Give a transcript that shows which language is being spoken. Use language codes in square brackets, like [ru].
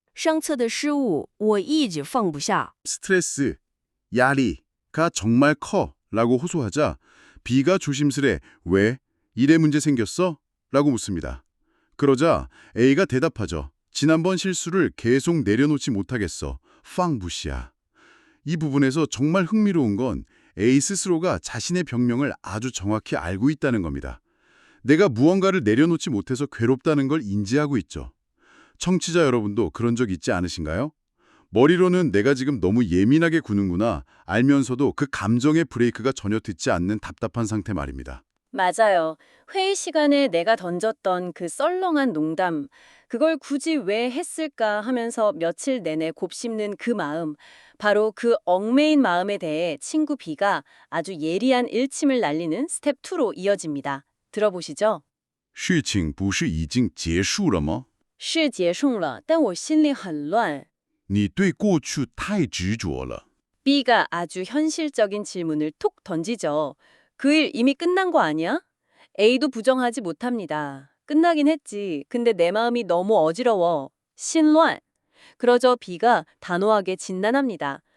[zh] 上册的失误我一直放不下 [ko] 스트레스, 야리가 정말 커 라고 호소하자 B가 조심스레 왜? 일에 문제 생겼어? 라고 묻습니다. 그러자 A가 대답하죠. 지난번 실수를 계속 내려놓지 못하겠어. [zh] 팡부시야. [ko] 이 부분에서 정말 흥미로운 건 A 스스로가 자신의 병명을 아주 정확히 알고 있다는 겁니다. 내가 무언가를 내려놓지 못해서 괴롭다는 걸 인지하고 있죠. 청취자 여러분도 그런 적 있지 않으신가요? 머리로는 내가 지금 너무 예민하게 구는구나 알면서도 그 감정의 브레이크가 전혀 듣지 않는 답답한 상태 말입니다. 맞아요. 회의 시간에 내가 던졌던 그 썰렁한 농담, 그걸 굳이 왜 했을까 하면서 며칠 내내 곱씹는 그 마음, 바로 그 얽매인 마음에 대해 친구 B가 아주 예리한 일침을 날리는 스텝 2로 이어집니다. 들어보시죠. [zh] 事情不是已经结束了吗? 是结束了，但我心里很乱。你对过去太执着了. [ko] B가 아주 현실적인 질문을 톡 던지죠. 그 일 이미 끝난 거 아니야? A도 부정하지 못합니다. 끝나긴 했지. 근데 내 마음이 너무 어지러워. [zh] 신乱. [ko] 그러죠 B가 단호하게 진단합니다.